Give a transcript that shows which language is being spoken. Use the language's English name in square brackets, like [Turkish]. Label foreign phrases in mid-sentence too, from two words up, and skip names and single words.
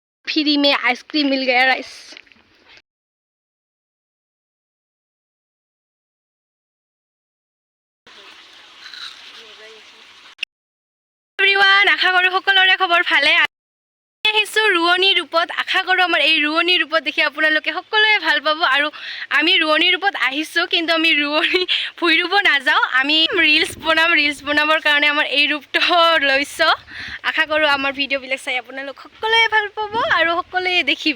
[Hindi] फ्री में आइसक्रीम मिल गया राइस। [Assamese] এভৰীৱান আশা কৰো সকলোৰে খবৰ ভালে আহিছো ৰুৱনীৰ ৰূপত। আশা কৰো আমাৰ এই ৰুৱনীৰ ৰূপত দেখি আপোনালোকে সকলোৱে ভাল পাব। আৰু আমি ৰুৱনীৰ ৰূপত আহিছো, কিন্তু আমি ৰুৱনী ফুৰিব নাযাওঁ, আমি ৰিলছ বনাবৰ কাৰণে আমাৰ এই ৰূপটো লৈছো। আশা কৰো আমাৰ ভিডিঅ'বিলাক চাই আপোনালোক সকলোৱে ভাল পাব আৰু সকলোৱে দেখিব।